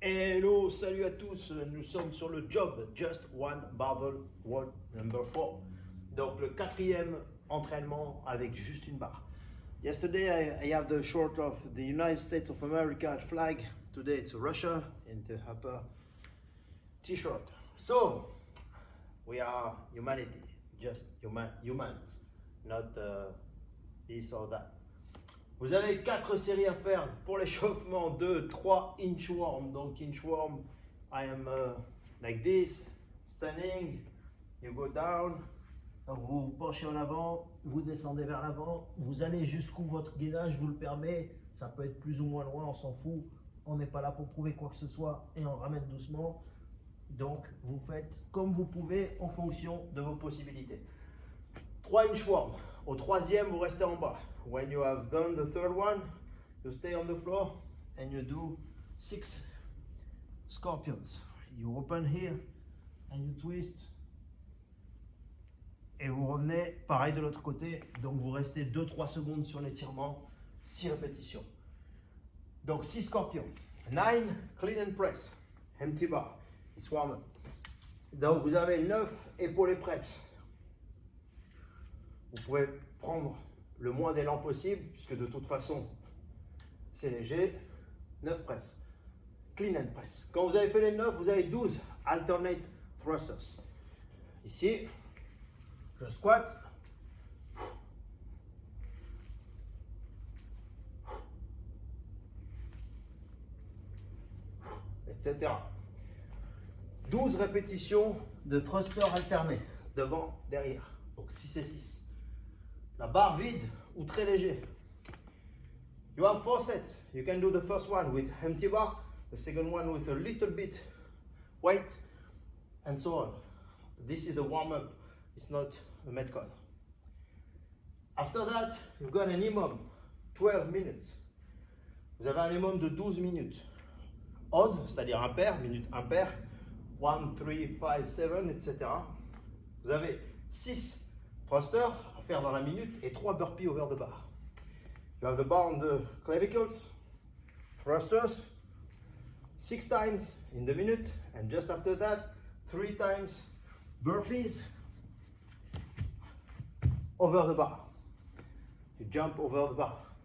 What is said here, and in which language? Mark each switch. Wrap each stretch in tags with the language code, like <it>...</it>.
<fr>Hello, salut à tous, nous sommes sur le job Just One Barbell World number 4. Donc le quatrième entraînement avec juste une barre.</fr> <en>Yesterday I have the short of the United States of America flag. Today it's Russia in the upper t-shirt. So we are humanity, just humans, not this or that.</en> <fr>Vous avez 4 séries à faire pour l'échauffement de 3 inchworm. Donc</fr> <en>inchworm, I am like this, standing, you go down.</en> <fr>Donc vous vous penchez en avant, vous descendez vers l'avant, vous allez jusqu'où votre gainage vous le permet. Ça peut être plus ou moins loin, on s'en fout. On n'est pas là pour prouver quoi que ce soit et on ramène doucement. Donc vous faites comme vous pouvez en fonction de vos possibilités. 3 inchworm. Au troisième, vous restez en bas.</fr> <en>When you have done the third one, you stay on the floor and you do 6 scorpions. You open here and you twist.</en> <fr>Et vous revenez, pareil de l'autre côté. Donc vous restez 2-3 secondes sur l'étirement, 6 répétitions. Donc</fr> <en>6 scorpions. 9 clean and press. Empty bar. It's warm up.</en> <fr>Donc vous avez 9 épaules et presse. Vous pouvez prendre le moins d'élan possible, puisque de toute façon, c'est léger. 9 presses.</fr> <en>Clean and press.</en> <fr>Quand vous avez fait les 9, vous avez 12</fr> <en>alternate thrusters.</en> <fr>Ici, je squatte. Etc. 12 répétitions de thrusters alternés, devant, derrière. Donc 6 et 6. La barre vide ou très léger.</fr> <en>You have 4 sets. You can do the first one with empty bar, the second one with a little bit weight, and so on. This is the warm-up. It's not a metcon. After that, you've got an minimum 12 minutes.</en> <fr>Vous avez un minimum de 12 minutes. Odd, c'est-à-dire impair, minute impair, 1, 3, 5, 7, etc. Vous avez 6 thrusters à faire dans la minute et 3</fr> <en>burpees over the bar. You have the bar on the clavicles, thrusters, 6 times in the minute, and just after that, 3 times burpees over the bar. You jump over the bar.</en>